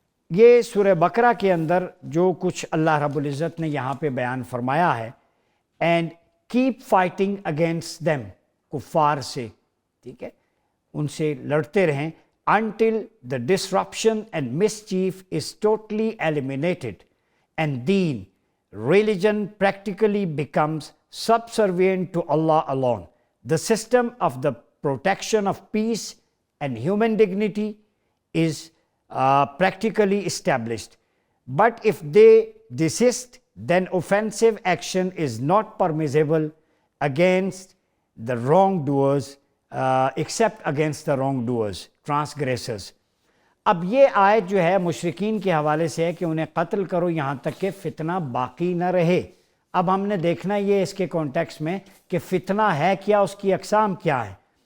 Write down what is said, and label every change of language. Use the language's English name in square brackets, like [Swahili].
[Hindi] ये सूरह बकरा के अंदर जो कुछ अल्लाह रब्बुल इज़्ज़त ने यहाँ पे बयान फरमाया है, [English] and keep fighting against them, [Hindi] कुफ़ार से, ठीक है, उनसे लड़ते रहें, [English] until the disruption and mischief is totally eliminated and deen, religion practically becomes subservient to Allah alone. The system of the protection of peace and human dignity is practically established. But if they desist, then offensive action is not permissible against the wrongdoers, except against the wrongdoers, transgressors. [Hindi] अब ये आयत जो है मुशरिकीन के हवाले से है कि उन्हें कत्ल करो यहाँ तक कि फितना बाकी न रहे। अब हमने देखना ये इसके कॉन्टेक्स्ट में कि फितना है क्या, उसकी अक़साम क्या है।